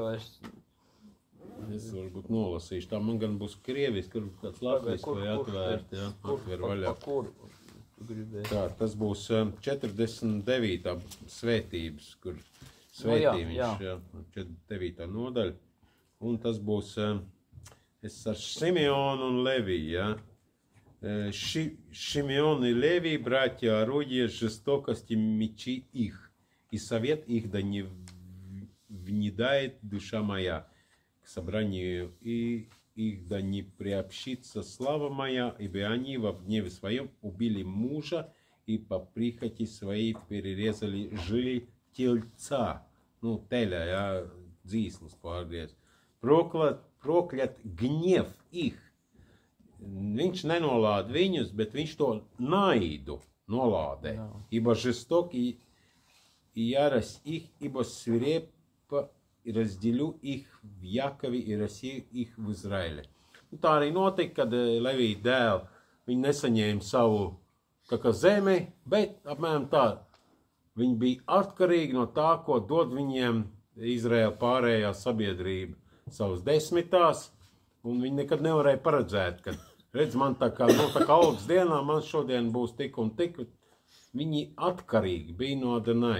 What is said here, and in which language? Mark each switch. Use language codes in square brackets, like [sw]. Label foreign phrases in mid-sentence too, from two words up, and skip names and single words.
[lv] Es varbūt nolasīšu, tā man gan būs krievis, kur kāds latviski vai atvērt, atver vaļā. Tā, tas būs 49. svētības, kur svētījumiņš, 49. nodaļa. Un tas būs ar Šimeonu un Leviju, [ru] Шимеон и Левий, братья, орудия жестокости мечи их, и совет их да не внедает душа моя к собранию, и их да не приобщится слава моя, ибо они во гневе своем убили мужа и по прихоти своей перерезали жилы тельца. Теля, [lv] dzīslis pārgriez. [ru] Проклят гнев их. [lv] Viņš nenolāda viņus, bet viņš to naidu nolādē. [ru] Ибо жесток и ярость их, ибо свирепо разделю их в Якове и рассею их в Izraēļa. [lv] Tā arī notika, kad Levija dēli, viņi nesaņēma savu zemi, bet apmēram tā, viņi bija atkarīgi no tā, ko dod viņiem Izraēla pārējā sabiedrība, savas desmitās, un viņi nekad nevarēja paredzēt, ka, redz, man tā kā algas dienā, man šodien būs tik un tik, viņi atkarīgi bija no Adonai.